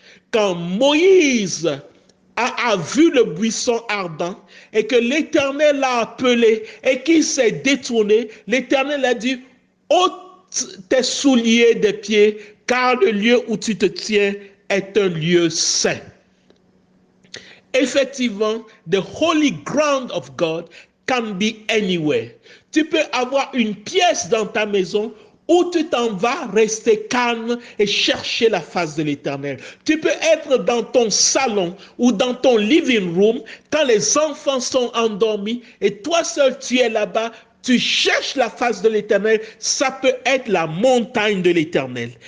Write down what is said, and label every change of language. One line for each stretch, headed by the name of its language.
French: Quand Moïse a vu le buisson ardent et que l'Éternel l'a appelé et qu'il s'est détourné, l'Éternel a dit, ôte tes souliers des pieds, car le lieu où tu te tiens est un lieu saint.
English: Effectivement, the holy ground of God can be anywhere.
French: Tu peux avoir une pièce dans ta maison où tu t'en vas rester calme et chercher la face de l'Éternel. Tu peux être dans ton salon ou dans ton living room quand les enfants sont endormis et toi seul tu es là-bas. Tu cherches la face de l'Éternel, ça peut être la montagne de l'Éternel.